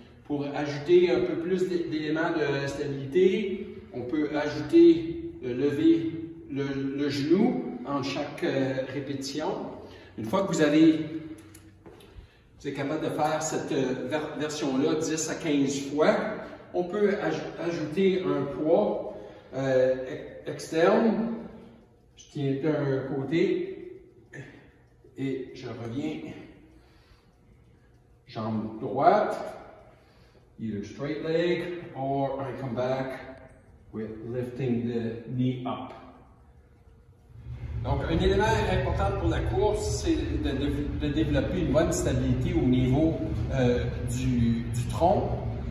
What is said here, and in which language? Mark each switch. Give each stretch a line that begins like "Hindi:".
French: Pour ajouter un peu plus d'éléments de stabilité, on peut ajouter lever le genou en chaque répétition. Une fois que vous êtes capable de faire cette version-là 10 à 15 fois, on peut ajouter un poids externe. Je tiens d'un côté et je reviens. Jambe droite.
English: Either straight leg or I come back with lifting the knee up.
French: Donc, un élément important pour la course, c'est de développer une bonne stabilité au niveau du tronc.